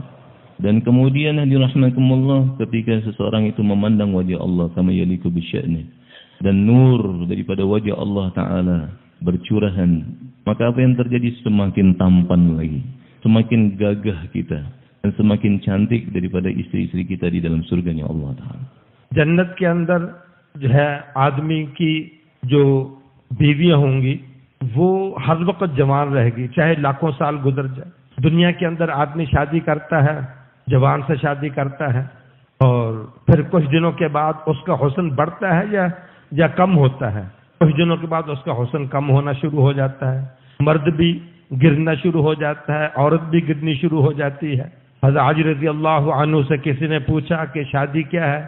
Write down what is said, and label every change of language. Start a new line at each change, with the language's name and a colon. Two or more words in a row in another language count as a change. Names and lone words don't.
Indonesian: Dan kemudian rahmatullah ketika seseorang itu memandang wajah Allah
Arabic: كما يليق بشأنه.
Indonesian: Dan nur daripada wajah Allah Ta'ala bercurahan. Maka apa yang terjadi semakin tampan lagi. Semakin gagah kita. Dan semakin cantik daripada istri-istri kita di dalam surganya Allah Ta'ala.
Urdu: جنت کے اندر جو ہے آدمی کی جو بیویاں ہوں گی وہ ہر وقت جوان رہے گی چاہے لاکھوں سال گزر جائے. دنیا کے اندر آدمی شادی کرتا ہے جوان سے شادی کرتا ہے اور پھر کچھ دنوں کے بعد اس کا حسن بڑھتا ہے یا کم ہوتا ہے. کچھ دنوں کے بعد اس کا حسن کم ہونا شروع ہو جاتا ہے. مرد بھی گرنا شروع ہو جاتا ہے, عورت بھی گرنی شروع ہو جاتی ہے. حضرت علی
Arabic: رضی اللہ عنہ
Urdu: سے کسی نے پوچھا کہ شادی کیا ہے؟